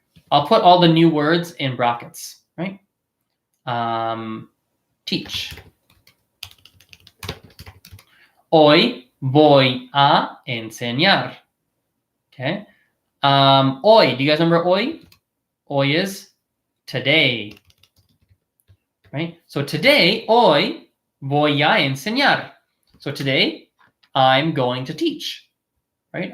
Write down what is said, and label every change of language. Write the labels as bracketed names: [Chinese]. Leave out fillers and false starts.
[English] I'll put all the new words in brackets. Right? Teach. [Spanish] Hoy voy a enseñar. Okay. [English] Hoy, do you guys remember hoy? Hoy is today. Right? So today, [Spanish] hoy voy a enseñar. [English] So today, I'm going to teach. Right?